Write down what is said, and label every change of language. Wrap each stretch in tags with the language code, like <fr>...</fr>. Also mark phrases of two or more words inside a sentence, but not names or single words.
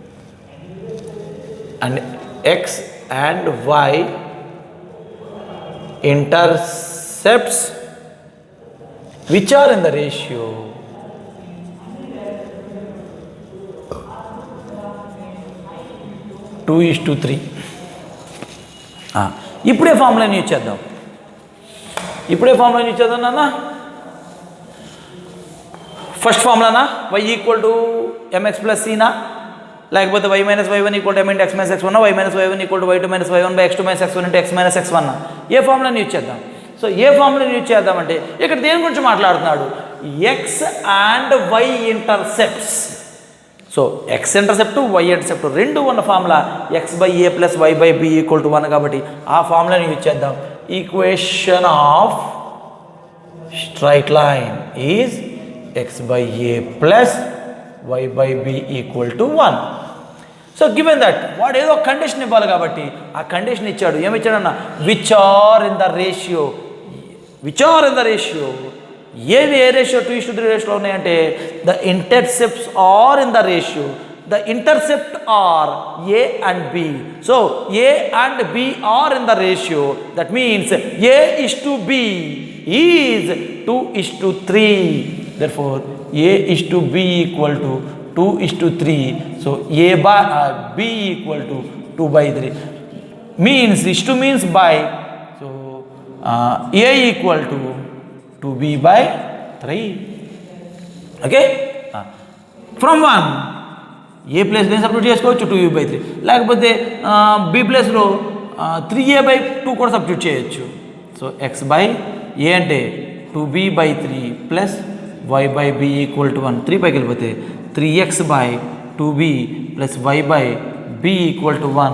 <en>and x and y intercepts which are in the ratio 2:3.</en> <te>ఇప్పుడే ఫార్ములాని యూజ్ చేద్దాం. నాన్న. ఫస్ట్ ఫార్ములానా y = mx + c నా, లేకపోతే y - y1 = m × x - x1 y - y1 = y2 - y1 / x2 - x1 × x - x1 నా. ఏ ఫార్ములాని యూజ్ చేద్దాం? సో ఏ ఫార్ములాని యూజ్ చేద్దామంటే ఇక్కడ దేని గురించి మాట్లాడుతున్నాడు?</te> <en>x and y intercepts.</en> <te>సో x ఇంటర్సెప్ట్ y ఇంటర్సెప్ట్ రెండు ఉన్న ఫార్ములా x/a + y/b = 1 కాబట్టి ఆ ఫార్ములాని యూజ్ చేద్దాం.</te> <en>equation of straight line is x/a + y/b = 1.</en> <te>సో</te> <en>given that</en> <te>వాడు ఏదో కండిషన్ ఇవ్వాలి కాబట్టి ఆ కండిషన్ ఇచ్చాడు. ఏమి ఇచ్చాడన్న?</te> <en>which are in the ratio.</en> <te>ఏవి ఏ రేషియో? 2:3 రేషియోలో ఉన్నాయంటే</te> <en>the intercepts are in the ratio. the intercept are a and b. సో a and b are in the ratio. That means a/b is 2:3. Therefore a/b = 2:3. So b = 2/3 means means by. So a = 2b/3.</en> <te>ఓకే. ఫ్రమ్ 1 ఏ ప్లేస్లో సబ్స్టిట్యూట్ చేసుకోవచ్చు 2b/3, లేకపోతే b ప్లేస్లో 3a/2 కూడా సబ్స్టిట్యూట్ చేయొచ్చు. సో x/a అంటే 2b/3 + y/b = 1. 3 పైకి వెళ్ళిపోతే 3x/2b + y/b = 1.</te>